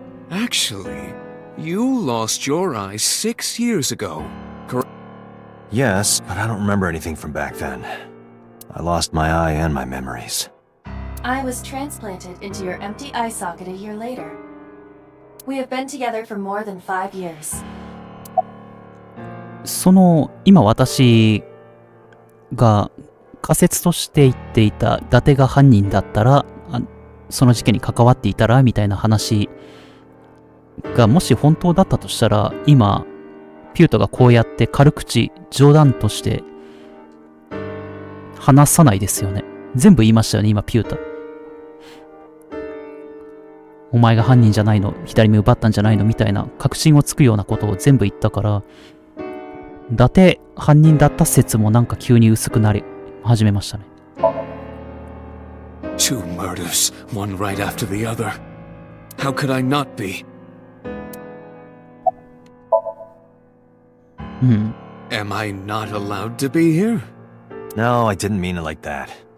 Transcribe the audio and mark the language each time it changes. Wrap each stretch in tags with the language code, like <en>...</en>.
<en>Actually, you lost your eye 6 years ago. Yes, but I don't remember anything from back then. I lost my eye and my memories. I was transplanted into your empty eye socket a year later. We have been together for more than 5 years.</en> <ja>今私が仮説として言っていた伊達が犯人だったら、その事件に関わっていたらみたいな話がもし本当だったとしたら、今ピュートがこうやって軽口冗談として話さないですよね。全部言いましたよね、今ピュート。お前が犯人じゃないの、左目奪ったんじゃないのみたいな確信をつくようなことを全部言ったから、伊達犯人だった説もなんか急に薄くなり始めましたね。</ja> <en>Two murders, one right after the other. How could I not be? Am I not allowed to be here? No, I didn't mean it like that.</en>